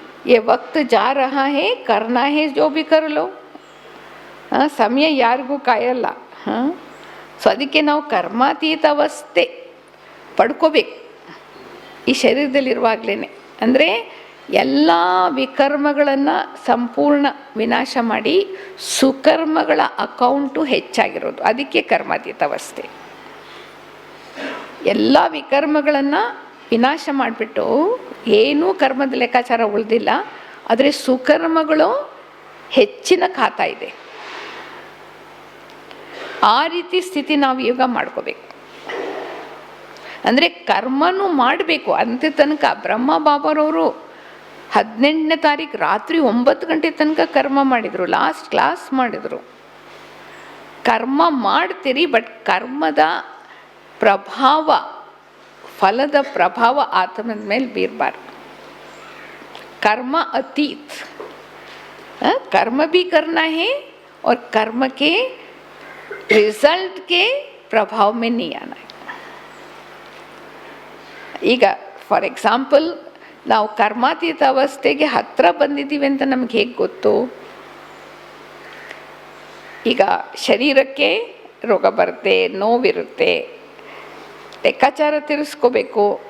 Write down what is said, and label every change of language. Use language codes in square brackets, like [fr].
[hi] ये वक्त जा रहा है, करना है जो भी कर लो. [kn] ಸಮಯ ಯಾರಿಗೂ ಕಾಯಲ್ಲ. ಸೊ ಅದಕ್ಕೆ ನಾವು ಕರ್ಮಾತೀತ ಅವಸ್ಥೆ ಪಡ್ಕೋಬೇಕು ಈ ಶರೀರದಲ್ಲಿರುವಾಗಲೇ. ಅಂದರೆ ಎಲ್ಲ ವಿಕರ್ಮಗಳನ್ನು ಸಂಪೂರ್ಣ ವಿನಾಶ ಮಾಡಿ ಸುಕರ್ಮಗಳ ಅಕೌಂಟು ಹೆಚ್ಚಾಗಿರೋದು, ಅದಕ್ಕೆ ಕರ್ಮಾತೀತ ಅವಸ್ಥೆ. ಎಲ್ಲ ವಿಕರ್ಮಗಳನ್ನು ವಿನಾಶ ಮಾಡಿಬಿಟ್ಟು ಏನೂ ಕರ್ಮದ ಲೆಕ್ಕಾಚಾರ ಉಳಿದಿಲ್ಲ, ಆದರೆ ಸುಕರ್ಮಗಳು ಹೆಚ್ಚಿನ ಖಾತಾ ಇದೆ. ಆ ರೀತಿ ಸ್ಥಿತಿ ನಾವು ಈಗ ಮಾಡ್ಕೋಬೇಕು. ಅಂದರೆ ಕರ್ಮನೂ ಮಾಡಬೇಕು. ಅಂತ ತನಕ ಬ್ರಹ್ಮ ಬಾಬಾರವರು 18ನೇ ತಾರೀಕು ರಾತ್ರಿ 9 ಗಂಟೆ ತನಕ ಕರ್ಮ ಮಾಡಿದರು, ಲಾಸ್ಟ್ ಕ್ಲಾಸ್ ಮಾಡಿದರು. ಕರ್ಮ ಮಾಡ್ತೀರಿ, ಬಟ್ ಕರ್ಮದ ಪ್ರಭಾವ, ಫಲದ ಪ್ರಭಾವ ಆತ್ಮದ ಮೇಲೆ ಬೀರಬಾರ್ದು. [hi] कर्म अतीत, कर्म भी करना है और कर्म के रिजल्ट के प्रभाव में नहीं आना है. [kn] ಈಗ ಫಾರ್ ಎಕ್ಸಾಂಪಲ್ ನಾವು ಕರ್ಮಾತೀತ ಅವಸ್ಥೆಗೆ ಹತ್ತಿರ ಬಂದಿದ್ದೀವಿ ಅಂತ ನಮ್ಗೆ ಹೇಗೆ ಗೊತ್ತು? ಈಗ ಶರೀರಕ್ಕೆ ರೋಗ ಬರುತ್ತೆ, ನೋವಿರುತ್ತೆ, ಲೆಕ್ಕಾಚಾರ ತಿರ್ಸ್ಕೋಬೇಕು.